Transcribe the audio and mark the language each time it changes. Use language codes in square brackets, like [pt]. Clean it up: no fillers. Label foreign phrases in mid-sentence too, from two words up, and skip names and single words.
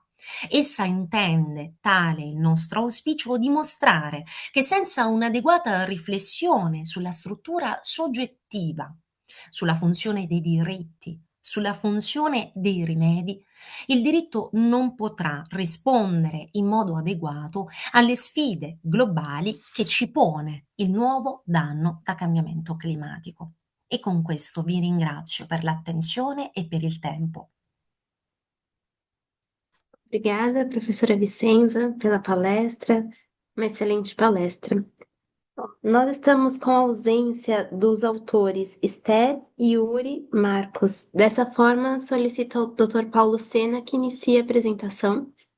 [it] Essa intende, tale il nostro auspicio, dimostrare che senza un'adeguata riflessione sulla struttura soggettiva, sulla funzione dei diritti, sulla funzione dei rimedi, il diritto non potrà rispondere in modo adeguato alle sfide globali che ci pone il nuovo danno da cambiamento climatico. E con questo vi ringrazio per l'attenzione e per il tempo. [pt] Obrigada, professora Vicenza, pela palestra, uma excelente palestra. Bom, nós estamos com a ausência dos autores Esther, Yuri, Marcos. Dessa forma, solicito ao Dr. Paulo Sena que inicie a apresentação.